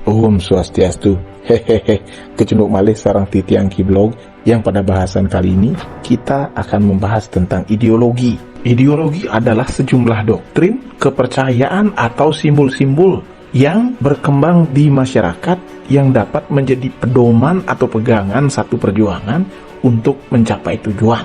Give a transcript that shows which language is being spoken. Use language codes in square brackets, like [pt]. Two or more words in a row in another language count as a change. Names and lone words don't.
[id] Om Swastiastu. Hehehe, [ban] kecunduk malih sarang titiang [id] Kiblog yang pada bahasan kali ini kita akan membahas tentang ideologi. Ideologi adalah sejumlah doktrin, kepercayaan atau simbol-simbol yang berkembang di masyarakat yang dapat menjadi pedoman atau pegangan satu perjuangan untuk mencapai tujuan.